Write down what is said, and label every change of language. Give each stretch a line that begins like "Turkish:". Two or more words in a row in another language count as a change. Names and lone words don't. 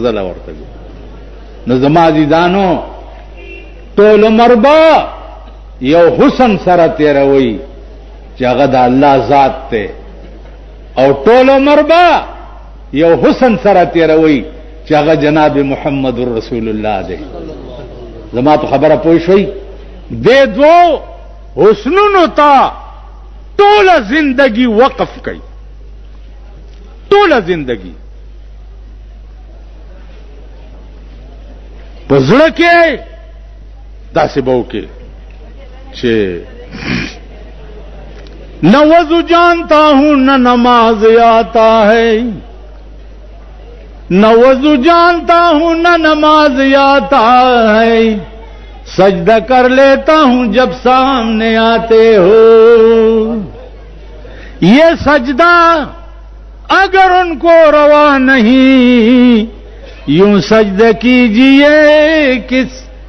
Pashto: ځله ورته نو زما عزیزانو ټول عمر به یو حسن سره تېروئ چې هغه د الله ذات دی او ټول عمر به یو حسن سره تېروئ چې هغه جناب محمد رسول الله دی زما په خبره پوه شئ دې دوو حسنونو ته ټوله زندگی وقف کړئ ټوله زندگی په زړه کې داسې به وکړې چې
Urdu: نہ وضو جانتا ہوں نہ نماز آتا ہے نہ وضو جانتا ہوں نہ نماز آتا ہے سجدہ کر لیتا ہوں جب سامنے آتے ہو یہ سجدہ اگر ان کو روا نہیں یوں سجدہ کیجئے کس